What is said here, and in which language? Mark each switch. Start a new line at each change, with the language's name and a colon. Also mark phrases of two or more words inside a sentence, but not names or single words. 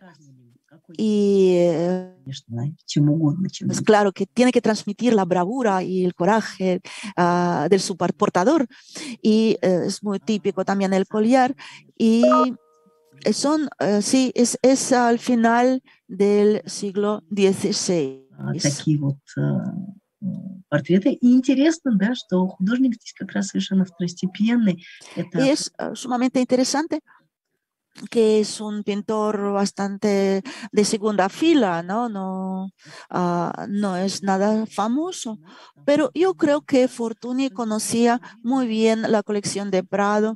Spanish: Y es claro que tiene que transmitir la bravura y el coraje del superportador. Y es muy típico también el collar. Y sí, es al final del siglo XVI.
Russian: Такие вот портреты. И интересно, да, что художник здесь как раз совершенно второстепенный.
Spanish: Y es sumamente interesante que es un pintor bastante de segunda fila, ¿no? No es nada famoso, pero yo creo que Fortuny conocía muy bien la colección de Prado.